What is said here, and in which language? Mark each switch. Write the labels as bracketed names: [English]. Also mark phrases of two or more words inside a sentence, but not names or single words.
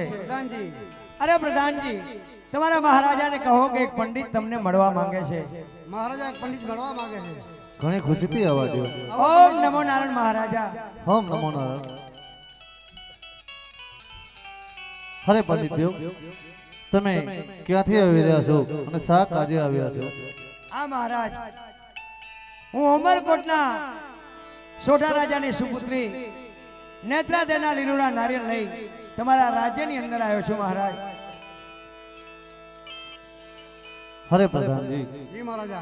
[Rajasthani] प्रधान जी। अरे प्रधान जी, तुम्हारा महाराजा ने कहो कि एक पंडित [Gujarati] તમને મળવા માંગે છે। [Rajasthani] महाराजा एक पंडित मड़वा मांगे है। घणी खुशीथी आवाज दो। [Sanskrit] ओम नमो नारायण [Rajasthani] महाराजा। [Sanskrit] ओम नमो नारायण। [Rajasthani] हरे पंडित देव, [Gujarati] તમે ક્યાંથી આવી રહ્યા છો અને શા કાજે આવ્યા છો? આ મહારાજ, હું ઉમરકોટના સોઢા રાજાની સુપુત્રી નેત્રાદેના લીલુડા નારિયેળ લઈ તમારા રાજ્યની અંદર આવ્યો છું મહારાજ। હરે પ્રધાનજી, [Rajasthani] जी महाराजा।